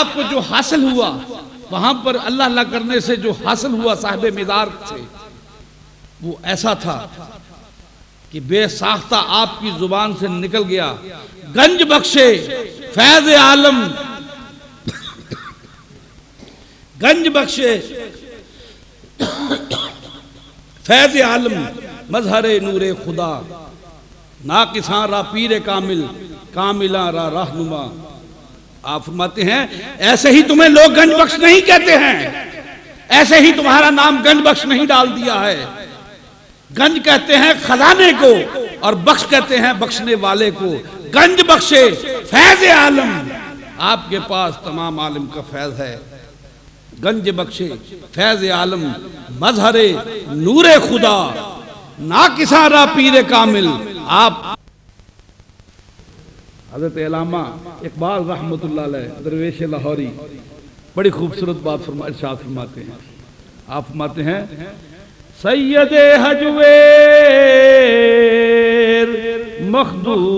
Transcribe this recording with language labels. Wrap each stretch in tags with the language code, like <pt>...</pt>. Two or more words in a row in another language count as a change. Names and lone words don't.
<ur>کو جو حاصل ہوا، وہاں پر اللہ اللہ کرنے سے جو حاصل ہوا صاحب مدار سے، وہ ایسا تھا کہ بے ساختہ آپ کی زبان سے نکل گیا،</ur> <fa>گنج بخشے فیض عالم، گنج بخشے فیض عالم، مظہر نور خدا، ناقصاں را پیر کامل، کاملاں را رہنما۔</fa> <ur>آپ فرماتے ہیں ایسے ہی تمہیں لوگ گنج بخش نہیں کہتے ہیں، ایسے ہی تمہارا نام گنج بخش نہیں ڈال دیا ہے۔ گنج کہتے ہیں خزانے کو اور بخش کہتے ہیں بخشنے والے کو۔</ur> <fa>گنج بخشے فیض عالم،</fa> <ur>آپ کے پاس تمام عالم کا فیض ہے۔</ur> <fa>گنج بخشے فیض عالم، مظہر نور خدا، ناقصاں را پیر کامل۔</fa> <ur>آپ حضرت علامہ اقبال رحمۃ اللہ علیہ درویش لاہوری بڑی خوبصورت بات ارشاد فرماتے ہیں۔ آپ فرماتے ہیں سید حجویر مخدوم</ur>